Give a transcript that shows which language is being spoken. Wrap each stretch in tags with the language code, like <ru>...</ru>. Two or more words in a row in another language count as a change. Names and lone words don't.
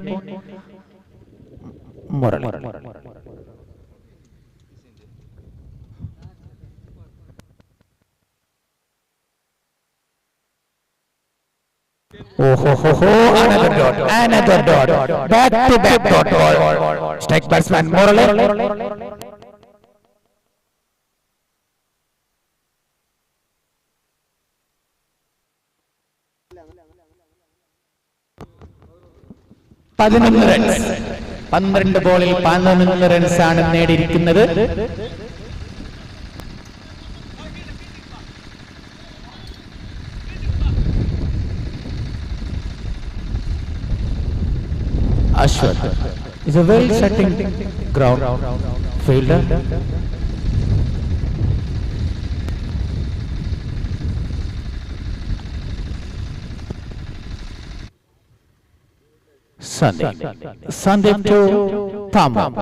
<en>Murali. Oh ho ho ho! Another dot. Back to back dot ball. Strike batsman Murali. runs.</en> <ml>12 ബോളിൽ 11 റൺസ് ആണ് നേടിയിരിക്കുന്നത്.</ml> <en>Ashwath is a well setting ground fielder. Sandeep to Pammo.</en>